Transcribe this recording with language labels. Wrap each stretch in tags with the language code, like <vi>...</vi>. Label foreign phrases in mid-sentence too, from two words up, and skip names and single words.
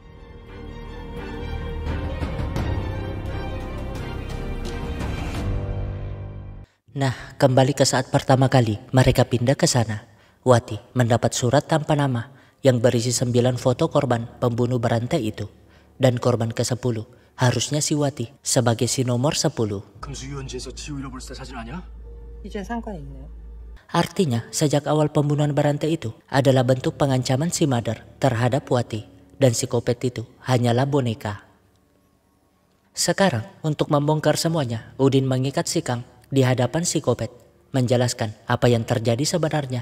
<id>Nah, kembali ke saat pertama kali mereka pindah ke sana. Wati mendapat surat tanpa nama yang berisi 9 foto korban pembunuh berantai itu. Dan korban ke-10 harusnya si Wati sebagai si nomor 10.</id> <ko>이젠 상관이 있네요.</ko> <id>Artinya sejak awal pembunuhan berantai itu adalah bentuk pengancaman si Madar terhadap Wati. Dan psikopat itu hanyalah boneka. Sekarang untuk membongkar semuanya, Udin mengikat si Kang di hadapan psikopat, menjelaskan apa yang terjadi sebenarnya.</id>